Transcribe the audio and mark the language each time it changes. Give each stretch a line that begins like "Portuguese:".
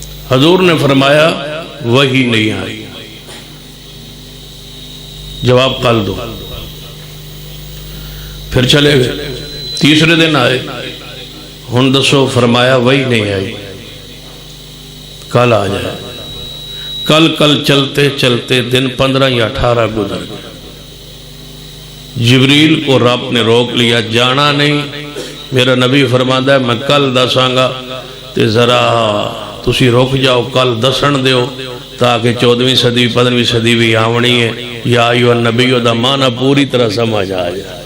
Urdu: حضور نے فرمایا وہی نہیں آئی، جواب کل دو.
Punjabi: پھر چلے گئے. تیسرے دن آئے، ہن دسو.
Urdu: فرمایا وہی نہیں آئی، کل آ جائے. کل چلتے چلتے دن 15 یا 18 گزر گئے. جبریل کو رب نے روک لیا، جانا نہیں.
Punjabi: میرا نبی فرماتا ہے میں کل دساں گا تے ذرا تسی رک جاؤ، کل دسن دیو تاکہ 14ویں صدی 15ویں صدی بھی آونی ہے. یا ایوہ النبی دا معنی پوری طرح سمجھ آ جائے.